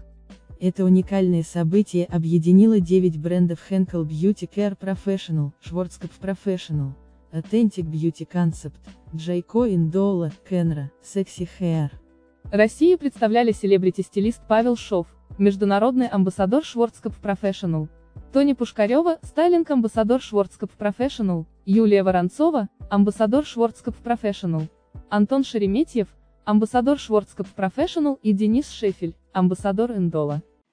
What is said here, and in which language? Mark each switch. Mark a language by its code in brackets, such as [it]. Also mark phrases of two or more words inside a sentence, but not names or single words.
[ru] Это уникальное событие объединило 9 брендов Henkel Beauty Care Professional, Schwarzkopf Professional, Authentic Beauty Concept, Jayco Indola, Kenra, Sexy Hair. Россию представляли селебрити-стилист Павел Шов, международный амбассадор Schwarzkopf Professional, Тони Пушкарева, стайлинг-амбассадор Schwarzkopf Professional, Юлия Воронцова, амбассадор Schwarzkopf Professional, Антон Шереметьев, амбассадор Schwarzkopf Professional и Денис Шефель, амбассадор Индола.